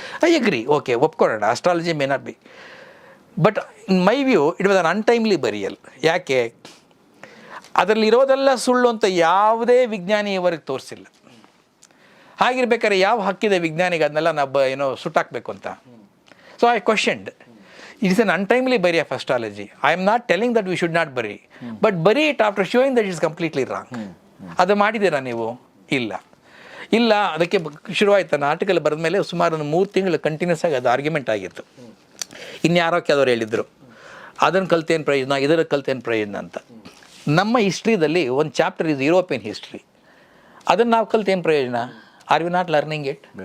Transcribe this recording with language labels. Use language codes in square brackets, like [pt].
[en] I agree, okay, ಒಪ್ಕೊಳ್ಳೋಣ, astrology may not be, but in my view it was an untimely burial. ಯಾಕೆ? [kn] ಅದರಲ್ಲಿರೋದೆಲ್ಲ ಸುಳ್ಳು ಅಂತ ಯಾವುದೇ ವಿಜ್ಞಾನಿ ಇವರಿಗೆ ತೋರಿಸಿಲ್ಲ. ಹಾಗಿರ್ಬೇಕಾದ್ರೆ ಯಾವ ಹಕ್ಕಿದೆ ವಿಜ್ಞಾನಿಗೆ ಅದನ್ನೆಲ್ಲ ನಾವು ಸುಟ್ಟಾಕಬೇಕು ಅಂತ? [en] So I questioned, it is an untimely bury of astrology. I am not telling that we should not bury, but bury it after showing that it is completely wrong. [kn] ಅದು ಮಾಡಿದ್ದೀರಾ ನೀವು? ಇಲ್ಲ. ಅದಕ್ಕೆ ಶುರುವಾಯ್ತು. ನಾನು ಆರ್ಟಿಕಲ್ ಬರೆದ ಮೇಲೆ ಸುಮಾರು 3 ತಿಂಗಳು ಕಂಟಿನ್ಯೂಸ್ ಆಗಿ ಅದು ಆರ್ಗ್ಯುಮೆಂಟ್ ಆಗಿತ್ತು. ಇನ್ಯಾರೋ ಕೆಲವರು ಹೇಳಿದರು ಅದನ್ನು ಕಲ್ತೇನು ಪ್ರಯೋಜನ, ಇದರ ಕಲ್ತೇನು ಪ್ರಯೋಜನ ಅಂತ. ನಮ್ಮ ಹಿಸ್ಟ್ರಿದಲ್ಲಿ ಒಂದು ಚಾಪ್ಟರ್ ಇದು ಯುರೋಪಿಯನ್ ಹಿಸ್ಟ್ರಿ, ಅದನ್ನು ನಾವು ಕಲ್ತೇನು ಪ್ರಯೋಜನ? [en] Are we not learning it?